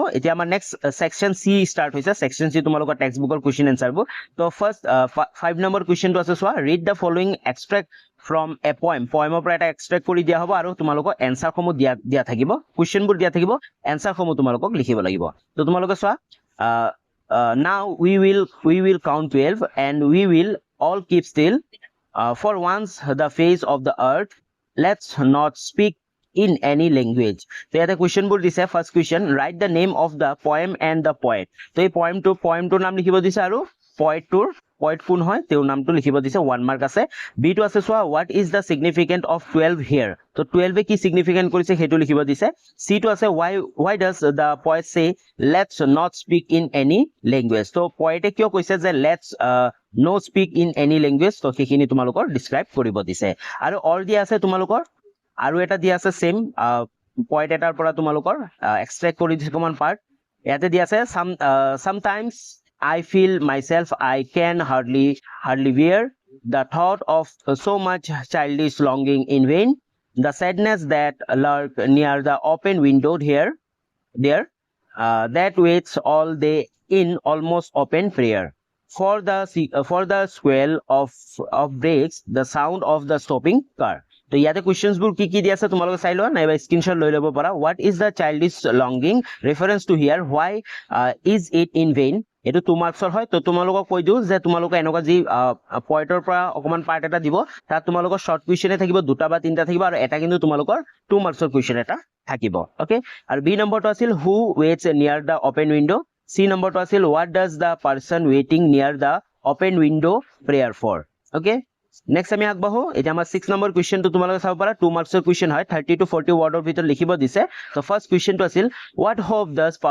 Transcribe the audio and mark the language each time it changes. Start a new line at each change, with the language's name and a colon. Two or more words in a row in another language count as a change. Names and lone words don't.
Assamese: এতিয়া আমাৰ
English: next section C
Assamese: ষ্টাৰ্ট হৈছে।
English: section C
Assamese: তোমালোকৰ টেক্সট বুকৰ কুৱেশ্চন এনসাৰবোৰ। তো ফাৰ্স্ট 5 নম্বৰ কুৱেশ্চনটো আছে চোৱা
English: read the following extract from a poem.
Assamese: পয়েমৰ পৰা এটা এক্সট্ৰেক্ট কৰি দিয়া হ'ব আৰু তোমালোকৰ এনসাৰসমূহ দিয়া থাকিব, কুৱেশ্চনবোৰ দিয়া থাকিব, এনসাৰসমূহ তোমালোকক লিখিব লাগিব। তো তোমালোকে চোৱা
English: now we will count 12 and we will all keep still for once the face of the earth let's not speak in any language.
Assamese: তো ইয়াতে কুৱেশ্যন বোৰ দিছে
English: first question write the name of the poem and the poet
Assamese: তো এই পয়েমটোৰ নাম লিখিব দিছে আৰু পয়েট কোন হয় তেওঁৰ নামটো লিখিব দিছে 1 মাৰ্ক আছে বি টো আছে চোৱা
English: what is the significant of 12 here
Assamese: তো 12 কি সিগনিফিকেন্ট কৰিছে সেইটো লিখিব দিছে সি টো আছে
English: why does the poet say let's not speak in any language
Assamese: তো পয়েটে কিয় কৈছে যে
English: let's no speak in any language
Assamese: তো সেইখিনি তোমালোকৰ ডিসক্ৰাইব কৰিব দিছে আৰু অল দিয়া আছে
English: তোমালোকৰ আৰু এটা দিয়া আছে সেম পয়েট এটাৰ পৰা তোমালোকৰ এক্সট্ৰাক্ট কৰি দিছে কমন পাৰ্ট ইয়াতে দিয়া আছে sometimes I feel myself I can hardly bear the thought of so much childish longing in vain the sadness that lurk near the open window there that waits all day in almost open prayer for the swell of brakes the sound of the stopping car
Assamese: তো ইয়াতে কোৱেশ্চনছ বোৰ কি দি আছে তোমালোকে চাই লোৱা নাইবা স্ক্ৰিনশ্বট লৈ ল'ব পাৰা
English: what is the childish longing reference to here why is it in vain
Assamese: এটো 2 মাৰ্কছৰ হয় তো তোমালোকক কৈ দিও যে তোমালোকে এনেকুৱা যি পয়েন্টৰ পৰা অকমান পাৰ্ট এটা দিব তাত তোমালোকৰ শৰ্ট কুৱেশ্চনে থাকিব দুটা বা তিনটা থাকিব আৰু এটা কিন্তু তোমালোকৰ 2 মাৰ্কছৰ কুৱেশ্চন এটা থাকিব ওকে আৰু বি নম্বৰটো আছিল
English: who waits near the open window
Assamese: সি নম্বৰটো আছিল
English: what does the person waiting near the open window prayer for okay next
Assamese: আমি আগবাঢ়ো এটা আমাৰ 6 নম্বৰ কুৱেশ্চনটো তোমালোকে চাব পাৰা 2 মাৰ্কছৰ কুৱেশ্চন হয়
English: 30 to 40
Assamese: ওয়াৰ্ডৰ ভিতৰত লিখিব দিছে তো ফাৰ্স্ট কুৱেশ্চনটো আছিল
English: what hope does